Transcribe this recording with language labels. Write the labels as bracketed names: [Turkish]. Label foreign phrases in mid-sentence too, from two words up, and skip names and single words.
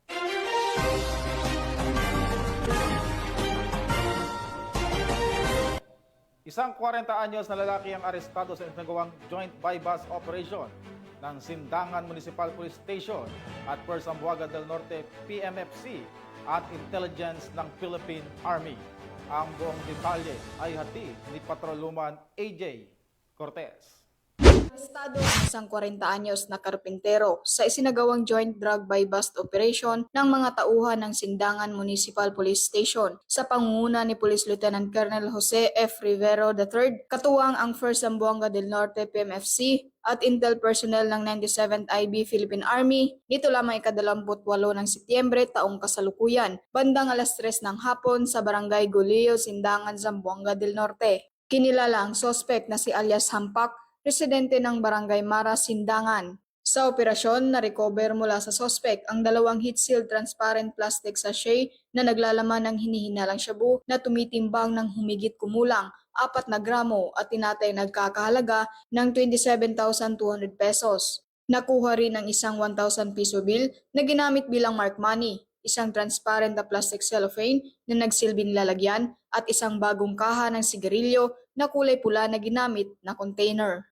[Filipino] Isang 40 anyos na lalaki ang arestado sa isinagawang [English] joint bypass operation [Filipino] ng Sindangan Municipal Police Station at Per Zamboanga del Norte PMFC at Intelligence ng Philippine Army. Ang buong detalye ay hatid ni Patrolwoman AJ Cortez. Arestado ang isang 40 anyos na karpintero sa isinagawang [English] joint drug buy-bust operation [Filipino] ng mga tauhan ng Sindangan Municipal Police Station sa pangunguna ni Police Lieutenant Colonel Jose F. Rivero III, katuwang ang 1st Zamboanga del Norte PMFC at [English] Intel personnel [Filipino] ng 97th IB Philippine Army nito lamang ika-28 ng Setyembre taong kasalukuyan, bandang alas 3 ng hapon sa Barangay Gulio, Sindangan, Zamboanga del Norte. Kinilala ang suspect na si alias Hampak, residente ng Barangay Mara, Sindangan. Sa operasyon, na-recover mula sa suspect ang 2 [English] heat-sealed transparent plastic sachet [Filipino] na naglalaman ng hinihinalang shabu na tumitimbang ng humigit kumulang 4 na gramo at tinatay nagkakahalaga ng 27,200 pesos. Nakuha rin ang isang 1,000 piso bill na ginamit bilang [English] mark money, [Filipino] isang transparent na [English] plastic cellophane [Filipino] na nagsilbing lalagyan at isang bagong kaha ng sigarilyo na kulay pula na ginamit na container.